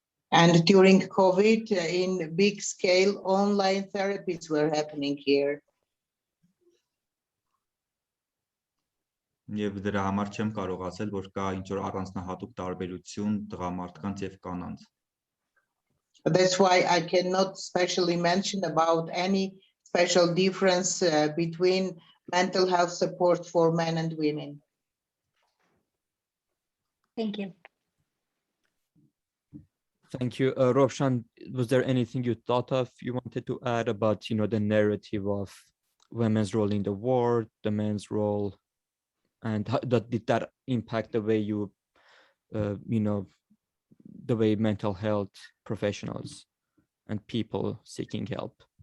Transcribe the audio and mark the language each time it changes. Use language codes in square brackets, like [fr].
[en] And during COVID, in big scale, online therapies were happening here. [hy] Եվ դրա համար չեմ կարող ասել, որ կա ինչ-որ առանձնահատուկ տարբերություն տղամարդկանց եւ կանանց. [en] That's why I cannot specially mention about any special difference between mental health support for men and women. Thank you. Thank you. Rovshan, was there anything you thought of you wanted to add about, the narrative of women's role in the war, the men's role, and how did that impact the way you, the way mental health professionals and people seeking help?